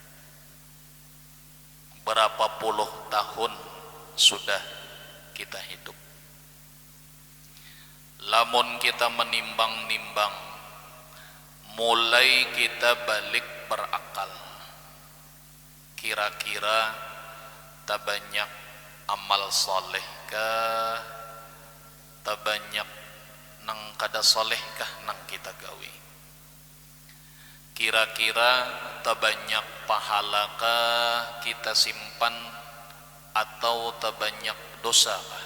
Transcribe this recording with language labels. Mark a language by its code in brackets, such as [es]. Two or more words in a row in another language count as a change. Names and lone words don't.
[id] Berapa puluh tahun sudah kita hidup. [bjn] Lamun kita menimbang-nimbang, mulai kita balik berakal. Kira-kira tak banyak amal soleh kah, tak banyak nang kada soleh kah nang kita gawe. Kira-kira tak banyak pahala kah kita simpan, atau tak banyak dosa kah?